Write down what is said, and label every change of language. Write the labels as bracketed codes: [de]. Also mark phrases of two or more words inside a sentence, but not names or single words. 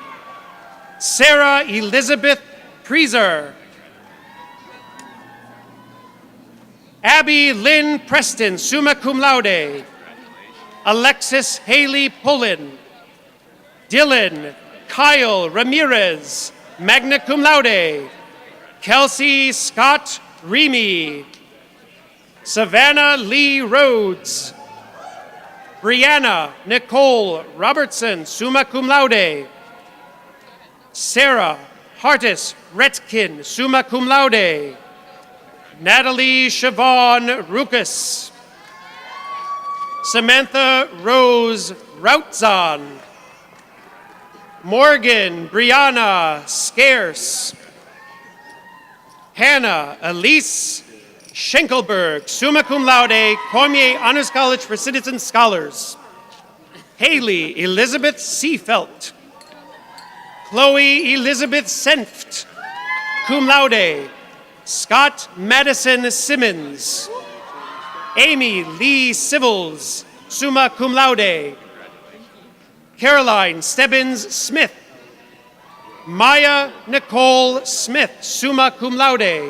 [en] Sarah Elizabeth Preezer. Abby Lynn Preston, [la] summa cum laude. [en] Alexis Haley Pullen. Dylan Kyle Ramirez, [la] magna cum laude. [en] Kelsey Scott Remy. Savannah Lee Rhodes. Brianna Nicole Robertson, [la] summa cum laude. [en] Sarah Hartis Retkin, [la] summa cum laude. [en] Natalie Siobhan Rukas. Samantha Rose Routzon. Morgan Brianna Scarce. Hannah Elise Schenkelberg, [la] summa cum laude, [en] Cormier Honors College for Citizen Scholars. Haley Elizabeth Seafelt. Chloe Elizabeth Senft, [la] cum laude. [en] Scott Madison Simmons. Amy Lee Civils, [la] summa cum laude. [en] Caroline Stebbins Smith. Maya Nicole Smith, [la] summa cum laude.